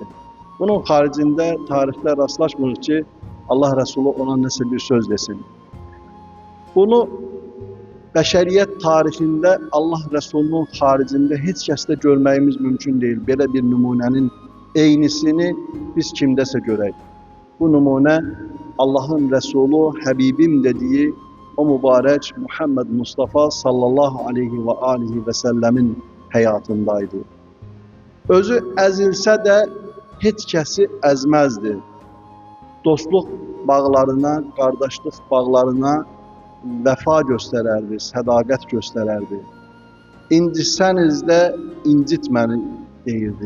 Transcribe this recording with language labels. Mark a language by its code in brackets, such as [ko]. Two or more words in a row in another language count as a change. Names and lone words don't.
[az] Bunun haricində tarixdə rastlaşmır ki, Allah Resulü ona nəsə bir söz desin. Bunu bəşəriyyət tarixində Allah Resulü'nün haricində heç kəsdə görməyimiz mümkün deyil. Belə bir nümunənin eynisini biz kimdəsə görək. Bu nümunə Allah'ın Resulü, Həbibim dediği o mübarək Muhammed Mustafa [ar] صلى الله عليه و عليه و [az] sellemin həyatındaydı. Özü əzilsə də heç kəsi əzməzdi. Dostluq bağlarına, qardaşlıq bağlarına vəfa göstərərdi, sədaqət göstərərdi. İncitsəniz də incitməni deyirdi.